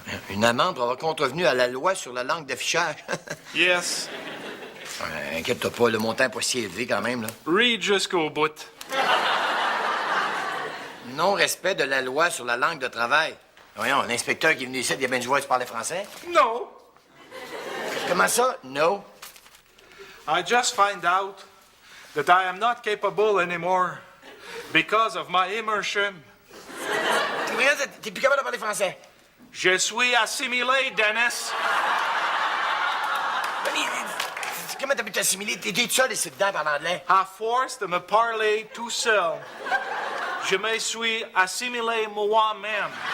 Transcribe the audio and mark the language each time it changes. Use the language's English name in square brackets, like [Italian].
[French] Une amende pour avoir contrevenu à la loi sur la langue d'affichage. [English] Yes. [French] Inquiète-toi pas, le montant n'est pas si élevé quand même, là. [English] Read [French] jusqu'au bout. Non-respect de la loi sur la langue de travail. Voyons, l'inspecteur qui est venu ici, il a bien dû voir que tu parlais français. [English] No. [French] Comment ça? [English] No. I just find out that I am not capable anymore because of my immersion. [French] T'es plus capable de parler français. Je suis assimilé, Dennis. Comment t'as pu t'assimiler? T'es tout seul ici dedans par l'anglais. À force de me parler tout seul, je me suis assimilé moi-même.